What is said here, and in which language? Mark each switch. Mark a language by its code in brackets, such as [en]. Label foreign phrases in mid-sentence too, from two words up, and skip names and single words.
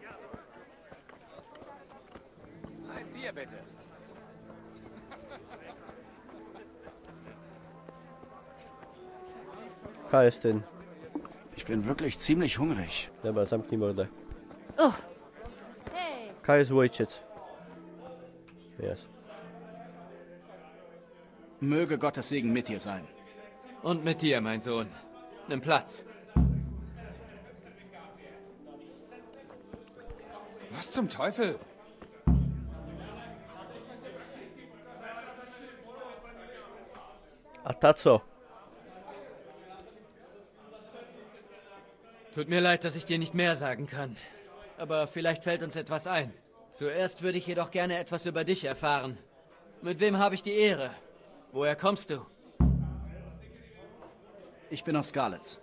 [de] Ein Bier bitte. [pl] Kaj jest ten? [de] Ich bin wirklich ziemlich hungrig. [pl] Dobra, zamknij mordę. Oh. Hey. Kaj jest ojciec? Jest. [de] Möge Gottes Segen mit dir sein. Und mit dir, mein Sohn. Nimm Platz. Was zum Teufel? [pl] A ta co? [de] Tut mir leid, dass ich dir nicht mehr sagen kann. Aber vielleicht fällt uns etwas ein. Zuerst würde ich jedoch gerne etwas über dich erfahren. Mit wem habe ich die Ehre? Woher kommst du? Ich bin aus Skalitz.